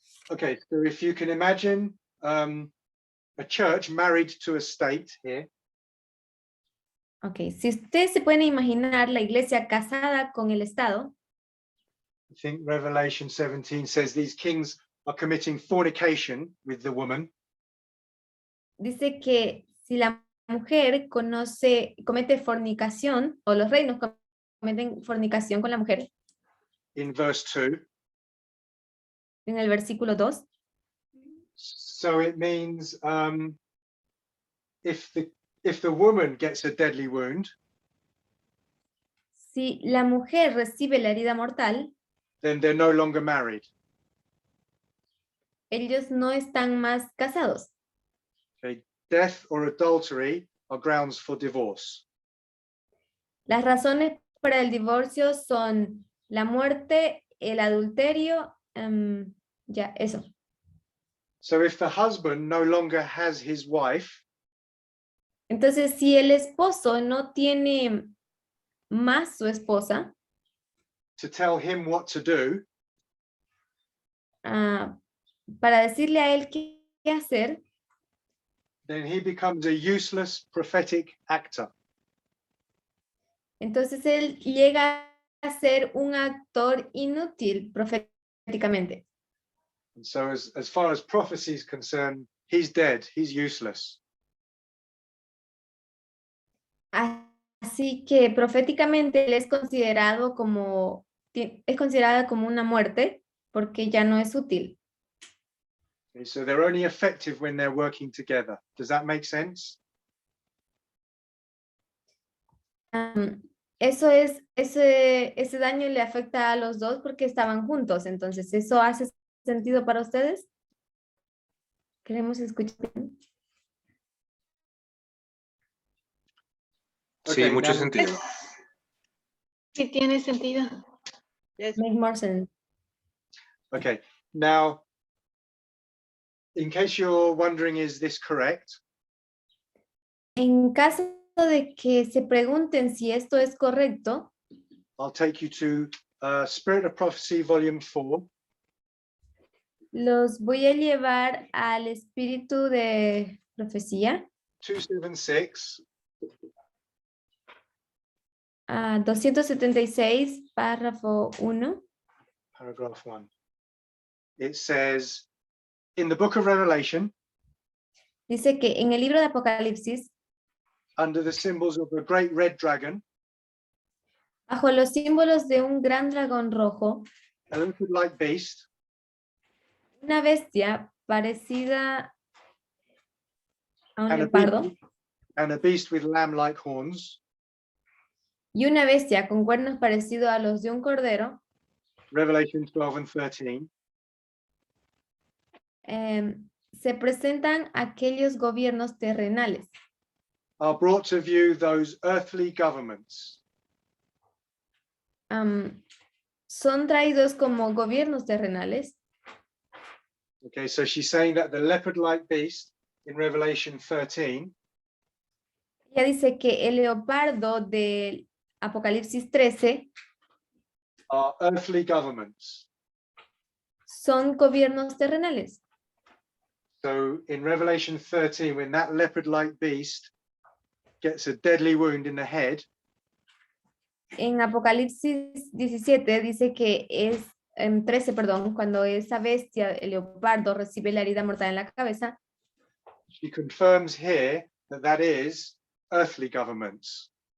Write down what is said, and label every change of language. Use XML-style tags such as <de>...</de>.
<en>Okay, so if you can imagine a church married to a state here,</en> <es>Okay, si ustedes se pueden imaginar la iglesia casada con el Estado,</es> <en>I think Revelation 17 says these kings are committing fornication with the woman.</en> <es>dice que si la mujer comete fornicación, o los reinos cometen fornicación con la mujer,</es> <en>In verse 2.</en> <es>en el versículo 2,</es> <en>So it means if the woman gets a deadly wound,</en> <es>si la mujer recibe la herida mortal,</es> <en>then they're no longer married.</en> <es>ellos no están más casados.</es> <en>Okay? Death or adultery are grounds for divorce.</en> <es>Las razones para el divorcio son la muerte, el adulterio, ya, eso.</es> <en>So if the husband no longer has his wife,</en> <es>Entonces, si el esposo no tiene más su esposa,</es> <en>to tell him what to do,</en> <es>para decirle a él qué hacer,</es> <en>then he becomes a useless prophetic actor.</en> <es>entonces él llega a ser un actor inútil proféticamente.</es> <en>And so as far as prophecy is concerned, he's dead, he's useless.</en> <es>Así que proféticamente él es considerada como una muerte porque ya no es útil.</es> <en>Okay, so they're only effective when they're working together. Does that make sense?</en> <es>Ese daño le afecta a los dos porque estaban juntos. Entonces, ¿eso hace sentido para ustedes? Queremos escuchar. Sí,</es> <en>Okay,</en> <es>mucho</es> <en>now-</en> <es>sentido. Sí tiene sentido.</es> <en>Yes. Make more sense. Okay, now, in case you're wondering, is this correct?</en> <es>En caso de que se pregunten si esto es correcto,</es> <en>I'll take you to Spirit of Prophecy, Volume 4.</en> <es>los voy a llevar al espíritu de profecía,</es> <en>276.</en> <es>276, párrafo 1.</es> <en>Paragraph 1. It says, in the book of Revelation,</en> <es>Dice que en el libro de Apocalipsis,</es> <en>under the symbols of a great red dragon,</en> <es>bajo los símbolos de un gran dragón rojo,</es> <en>a leopard-like beast,</en> <es>una bestia parecida a un</es> <en>and</en> <es>leopardo</es> <en>a beast with lamb-like horns.</en> <es>y una bestia con cuernos parecidos a los de un cordero,</es> <en>Revelation 12 and 13.</en> <es>se presentan aquellos gobiernos terrenales.</es> <en>Are brought to view those earthly governments.</en> <es>Son traídos como gobiernos terrenales.</es> <en>Okay, so she's saying that the leopard-like beast in Revelation 13</en> <es>Ella dice que el leopardo del Apocalipsis 13</es> <en>are earthly governments.</en> <es>son gobiernos terrenales.</es> <en>So in Revelation 13, when that leopard-like beast gets a deadly wound in the head,</en> <es>En Apocalipsis 17 dice que es, en 13, perdón, cuando esa bestia, el leopardo, recibe la herida mortal en la cabeza,</es> <en>she confirms here that that is earthly governments.</en>